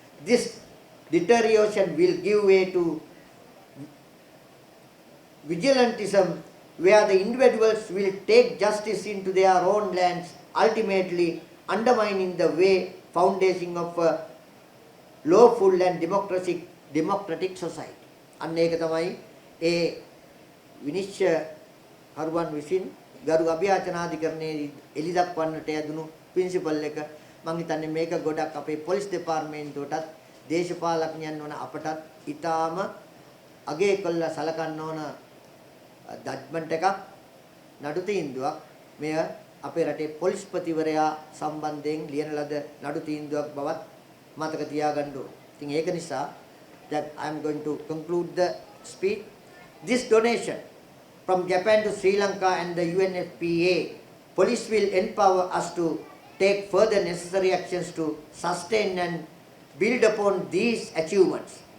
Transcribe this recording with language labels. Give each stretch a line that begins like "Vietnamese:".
English: This deterioration will give way to vigilantism, where the individuals will take justice into their own lands, ultimately undermining the way foundation of a lawful and democratic society.
Sinhala: අන්න ඒක තමයි ඒ විනිශ්චය කරුවන් විසින් ගරු අභියාචනාධිකරණයේ එළි දක්වන්නට යදුණු principal එක මම හිතන්නේ මේක ගොඩක් අපේ පොලිස් දෙපාර්තමේන්තුවටත් දේශපාලඥයන් වන අපටත් ඊටාම අගය කළා සලකන්න ඕන ජජ්මන්ට් එකක් නඩු තීන්දුවක් මෙය අපේ රටේ පොලිස්පතිවරයා සම්බන්ධයෙන් ලියන ලද නඩු තීන්දුවක් බවත් මතක තියාගන්න ඕන. ඉතින් ඒක නිසා
English: that I am going to conclude the speech. This donation from Japan to Sri Lanka and the UNFPA, police will empower us to take further necessary actions to sustain and build upon these achievements.